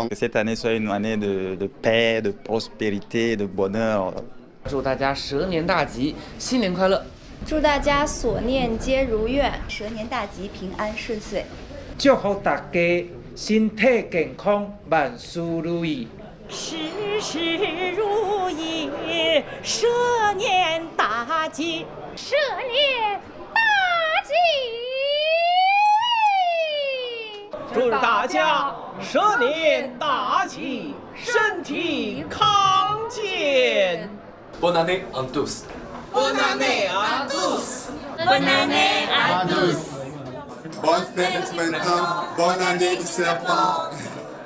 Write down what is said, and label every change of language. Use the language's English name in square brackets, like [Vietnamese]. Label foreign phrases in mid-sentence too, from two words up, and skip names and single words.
[French] Que cette année soit une année de paix, de prospérité, de bonheur. [Chinese] 祝大家蛇年大吉，新年快乐！祝大家所念皆如愿，蛇年大吉，平安顺遂。祝福大家身体健康，万事如意。事事如意，蛇年大吉，蛇年大吉。祝大家蛇年大吉，身体康健。 [French] Bonne année à tous. Bonne année à tous. Bonne année à tous. Bonne fête de printemps, bonne année du serpent.